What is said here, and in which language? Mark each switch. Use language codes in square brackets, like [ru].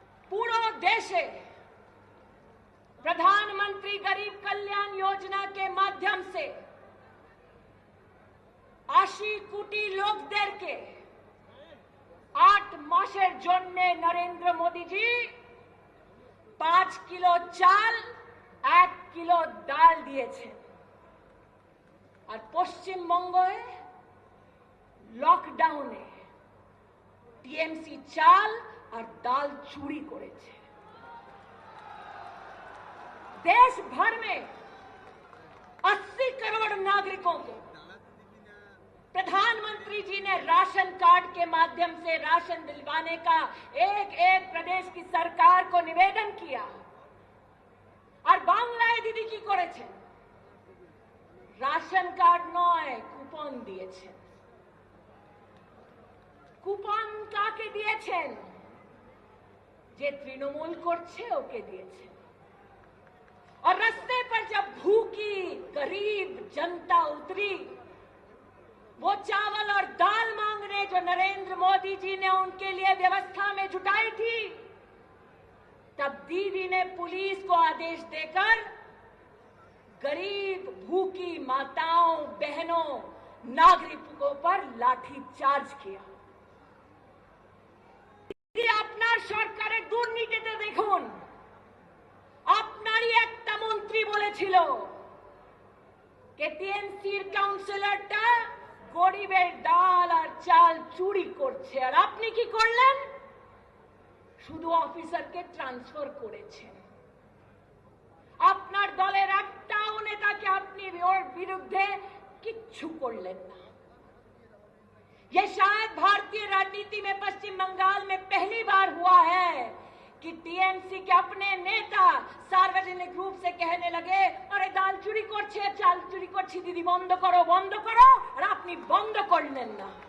[bn] পুরো দেশে [hi] प्रधानमंत्री गरीब कल्याण योजना के माध्यम से [bn] 80 কোটি লোকদেরকে 8 মাসের জন্য নরেন্দ্র মোদীজি 5 কিলো চাল 1 কিলো ডাল দিয়েছেন। আর পশ্চিমবঙ্গে লকডাউনে টিএমসি চাল আর ডাল চুরি করেছে। [hi] देश भर में 80 करोड़ नागरिकों को प्रधानमंत्री जी ने राशन कार्ड के माध्यम से राशन दिलवाने का एक एक प्रदेश की सरकार को निवेदन किया। [bn] और बांग्लाয় दीदी की করেছেন? राशन कार्ड নয়, কুপন দিয়েছেন। কুপন কাকে দিয়েছেন? যে তৃণমূল করছে ওকে দিয়েছেন। [hi] और रास्ते पर जब भूखी गरीब जनता उतरी, वो चावल और दाल मांगने जो नरेंद्र मोदी जी ने उनके लिए व्यवस्था में जुटाई थी, तब दीदी ने पुलिस को आदेश देकर गरीब भूखी माताओं बहनों नागरिकों पर लाठीचार्ज किया। [bn] दीदी अपना सरकारेर दुर्नीतिते देखुन, আপনারই একটা মন্ত্রী বলেছিল যে টিএমসির কাউন্সিলরটা গরিবের ডাল আর চাল চুরি করছে, আর আপনি কি করলেন? শুধু অফিসারকে ট্রান্সফার করেছেন। আপনার দলের একটাও নেতাকে আপনি ওর বিরুদ্ধে কিচ্ছু করলেন না। [hi] ये शायद भारतीय राजनीति में पश्चिम बंगाल में पहली बार हुआ है कि टीएमसी के अपने नेता सार्वजनिक रूप से कहने लगे अरे दाल चुरी [bn] করছে চাল চুরি করছে দিদি বন্ধ করো আর আপনি বন্ধ করলেন না।